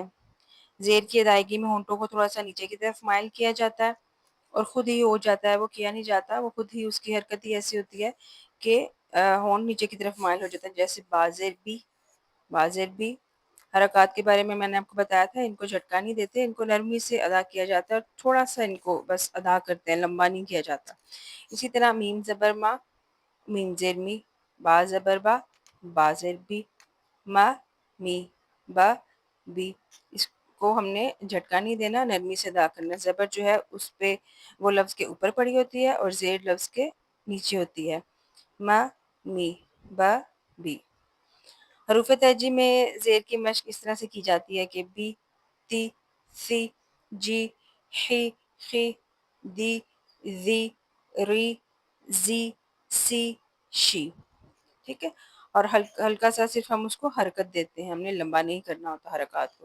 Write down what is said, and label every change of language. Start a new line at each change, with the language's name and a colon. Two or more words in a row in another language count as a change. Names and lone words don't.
Urdu: زیر کی ادائیگی میں ہونٹوں کو تھوڑا سا نیچے کی طرف مائل کیا جاتا ہے اور خود ہی ہو جاتا ہے، وہ کیا نہیں جاتا، وہ خود ہی اس کی حرکت ہی ایسی ہوتی ہے کہ ہونٹ نیچے کی طرف مائل ہو جاتا ہے، جیسے بازر بھی۔ حرکات کے بارے میں نے آپ کو بتایا تھا، ان کو جھٹکا نہیں دیتے، ان کو نرمی سے ادا کیا جاتا ہے اور تھوڑا سا ان کو بس ادا کرتے ہیں، لمبا نہیں کیا جاتا۔ اسی طرح میم زبر ما، میم زیر می، با زبر با زیر بی، ما می، با بی۔ اس کو ہم نے جھٹکا نہیں دینا، نرمی سے ادا کرنا۔ زبر جو ہے اس پہ وہ لفظ کے اوپر پڑی ہوتی ہے اور زیر لفظ کے نیچے ہوتی ہے۔ ما می، با بی۔ حروف تہجی میں زیر کی مشق اس طرح سے کی جاتی ہے کہ بی، تی، سی، جی، حی، خی، دی، ذی، ری، زی، سی، شی۔ ٹھیک ہے، اور ہلکا سا صرف ہم اس کو حرکت دیتے ہیں، ہم نے لمبا نہیں کرنا ہوتا حرکات کو۔